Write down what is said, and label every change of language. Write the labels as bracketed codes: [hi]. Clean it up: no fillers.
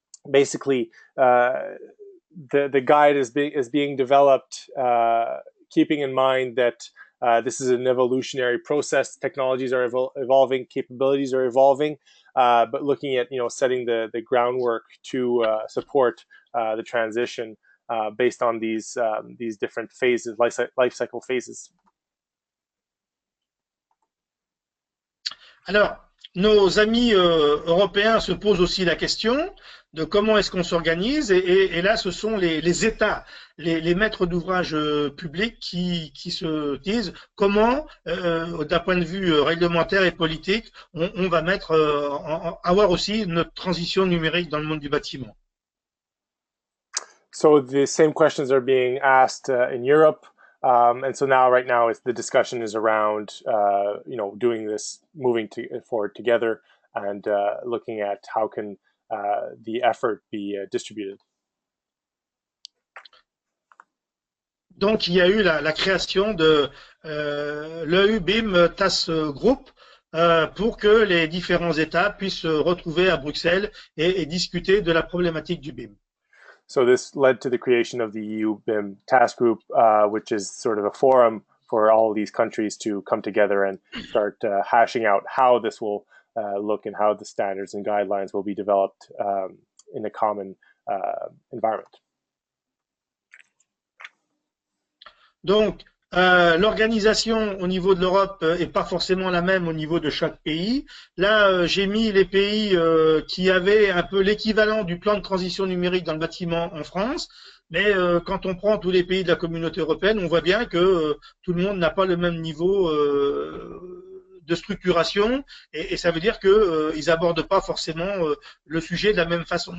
[en] Basically, the guide is being developed, keeping in mind that this is an evolutionary process. Technologies are evolving, capabilities are evolving, but looking at setting the groundwork to support the transition based on these different phases, life cycle phases. [fr] Alors, nos amis européens se posent aussi la question de comment est-ce qu'on s'organise et là, ce sont les États, les maîtres d'ouvrage publics qui se disent comment, d'un point de vue réglementaire et politique, on va mettre, avoir aussi notre transition numérique dans le monde du bâtiment. [en] So the same questions are being asked in Europe, and so now, right now, the discussion is around, doing this, forward together, and looking at how can the effort be distributed. [fr] Donc, il y a eu la création de l'EU-BIM Task Group pour que les différents États puissent se retrouver à Bruxelles et discuter de la problématique du BIM. [en] So this led to the creation of the EU BIM task group, which is sort of a forum for all of these countries to come together and start hashing out how this will look and how the standards and guidelines will be developed in a common environment. [fr] Donc, l'organisation au niveau de l'Europe est pas forcément la même au niveau de chaque pays. Là, j'ai mis les pays qui avaient un peu l'équivalent du plan de transition numérique dans le bâtiment en France. Mais quand on prend tous les pays de la communauté européenne, on voit bien que tout le monde n'a pas le même niveau de structuration et ça veut dire que ils abordent pas forcément le sujet de la même façon.